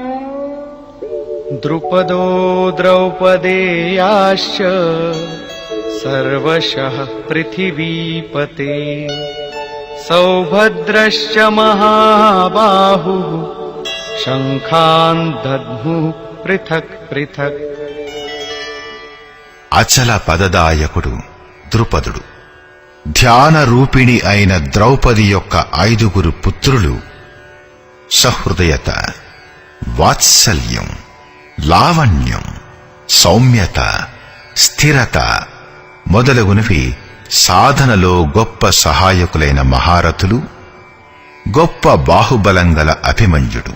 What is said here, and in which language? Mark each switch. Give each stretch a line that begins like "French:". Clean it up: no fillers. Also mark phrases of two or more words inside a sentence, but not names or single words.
Sanskrit: ద్రుపదో ద్రౌపదేయాశ్చ सर्वशः पृथिवीपते सौभद्रश्च महाबाहुः शङ्खान् दद्मुः पृथक् पृथक्
Telugu: అచల పదదాయకుడు ద్రుపదుడు, ధ్యాన రూపిణి అయిన ద్రౌపది యొక్క 5 పుత్రులు సహృదయత, వాత్సల్యం, లావణ్యం, సౌమ్యత, స్థిరత మొదలగునవి సాధనలో గొప్ప సహాయకులైన మహారథులు, గొప్ప బాహుబలం గల అభిమన్యుడు.